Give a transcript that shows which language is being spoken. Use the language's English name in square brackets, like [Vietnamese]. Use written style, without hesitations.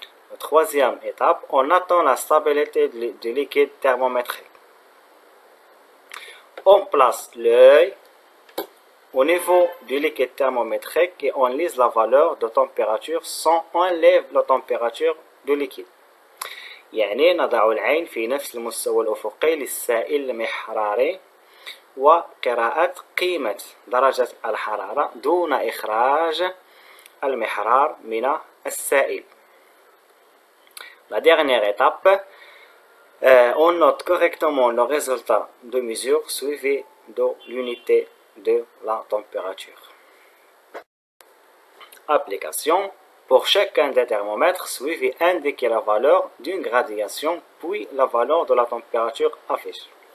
[French] La troisième étape, on attend la stabilité du liquide thermométrique. On place l'œil au niveau du liquide thermométrique et on lise la valeur de température sans enlever la température du liquide. [Arabic] يعني نضع العين في نفس المستوى الأفقي للسائل المحراري وقراءة قيمة درجة الحرارة دون إخراج المحرار من السائل. [French] La dernière étape, on note correctement le résultat de mesure suivi de l'unité de la température. Application. Pour chacun des thermomètres, suivez indiquer la valeur d'une gradation, puis la valeur de la température affichée.